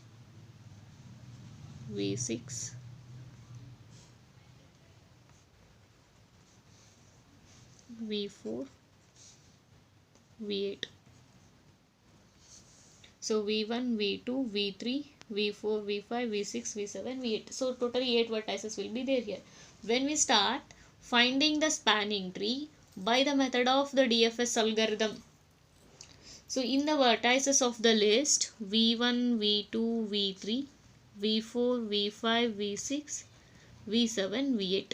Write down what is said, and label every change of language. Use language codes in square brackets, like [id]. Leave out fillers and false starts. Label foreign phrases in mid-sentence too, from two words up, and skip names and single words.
[en] v6, v4, v8. So v1, v2, v3, v4, v5, v6, v7, v8. So totally 8 vertices will be there here. When we start finding the spanning tree by the method of the DFS algorithm. So in the vertices of the list v1, v2, v3, v4, v5, v6, v7, v8.